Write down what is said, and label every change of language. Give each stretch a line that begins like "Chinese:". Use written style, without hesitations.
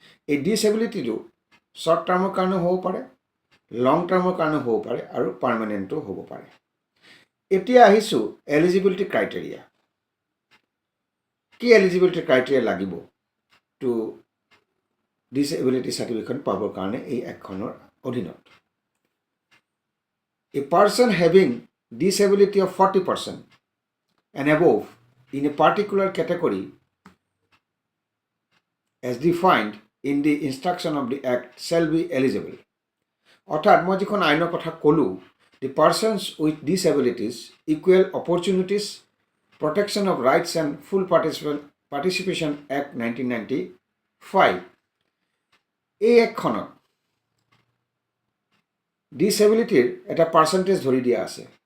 Assamese: এই ডিচেবিলিটিটো short টাৰ্মৰ কাৰণে হ'ব পাৰে, লং টাৰ্মৰ কাৰণে হ'ব পাৰে আৰু পাৰ্মানেণ্টো হ'ব পাৰে। এতিয়া আহিছোঁ এলিজিবিলিটি ক্ৰাইটেৰিয়া। কি এলিজিবিলিটি ক্ৰাইটেৰিয়া লাগিব টু ডিচেবিলিটি চাৰ্টিফিকেট পাবৰ কাৰণে এই এক্টখনৰ অধীনত?
English: A person having disability of 40% and above in a particular category as defined in the instruction of the act shall be eligible.
Assamese: অৰ্থাৎ মই যিখন আইনৰ কথা ক'লোঁ,
English: the persons with disabilities, equal opportunities, protection of rights and full participation act 1995,
Assamese: এই এক্টখনত ডিচেবিলিটিৰ এটা percentage ধৰি দিয়া আছে।